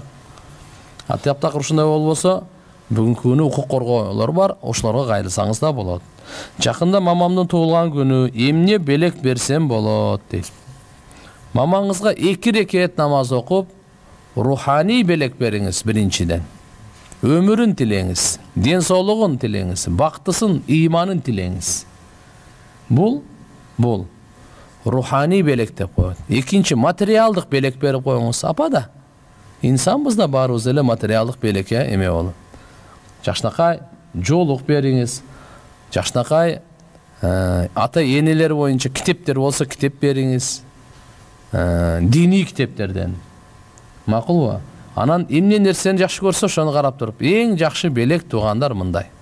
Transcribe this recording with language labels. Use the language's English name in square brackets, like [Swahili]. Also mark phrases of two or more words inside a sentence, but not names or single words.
[Kyrgyz] Таптакыр ушундай болбосо, бүгүнкү күнү укук коргоолор бар, ошолорго кайрылсаңыз да болот. Жакында мамамдын туулган күнү, эмне белек берсем болот дейт. Мамаңызга 2 рекет намаз окуп, руханий белек бериңиз биринчиден. Өмүрүн тилеңиз, ден соолугун tilеңиз, бактысын, ыйманын tilеңиз. Бул руханий белек деп коет. Экинчи материалдык белек берип коюңуз. Апа да. İnsanбыз да баарыбыз эле материалдык белекке эме болуп. Жакшынакай жоолук бериңиз. Жакшынакай ата энелер боюнча китептер болсо китеп бериңиз. Диний китептерден. Макулбу? Анан эмне нерсени жакшы көрсө ошону карап туруп, эң жакшы белек туугандар мындай.